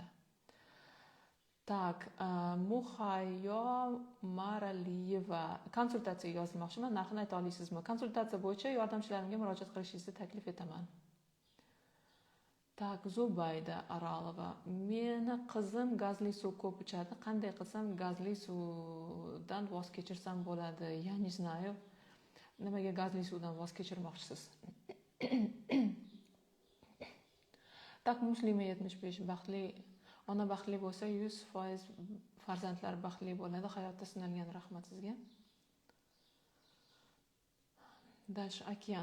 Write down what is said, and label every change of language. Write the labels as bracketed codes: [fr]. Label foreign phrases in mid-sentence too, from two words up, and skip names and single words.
[uz] Так, Muhayyo Maraliyeva konsultatsiyaga yozilmoqchiman. Narxini ayta olasizmi? Konsultatsiya bo'yicha yordamchilarimga murojaat qilishingizni taklif etaman. Так, Zubayda Aralova. Meni qizim gazli suv ko'p ichadi. Qanday qilsam gazli suvdan voz kechirsam bo'ladi? [ru] Я не знаю. [uz] Nimaga gazli suvdan voz kechirmoqchisiz? Так, Muslima 75 baxtli ona baxtli bo'lsa 100% farzandlar baxtli bo'ladi. Hayotda sinalgan, rahmat sizga. Dash Okean.